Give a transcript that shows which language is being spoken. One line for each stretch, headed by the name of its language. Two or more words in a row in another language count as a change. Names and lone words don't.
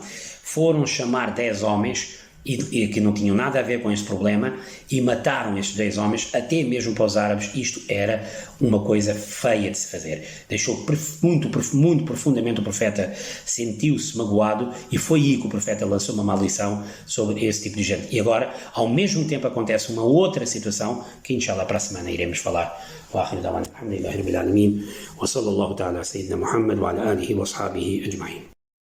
Portuguese: Foram chamar 10 homens, e que não tinham nada a ver com este problema, e mataram estes 10 homens, até mesmo para os árabes isto era uma coisa feia de se fazer. Deixou muito profundamente o profeta, sentiu-se magoado, e foi aí que o profeta lançou uma maldição sobre esse tipo de gente. E agora, ao mesmo tempo, acontece uma outra situação, que inshallah para a semana iremos falar.
Arabic: وآخر دعوانا الحمد لله رب العالمين وصلى الله تعالى على سيدنا محمد وعلى آله وأصحابه أجمعين.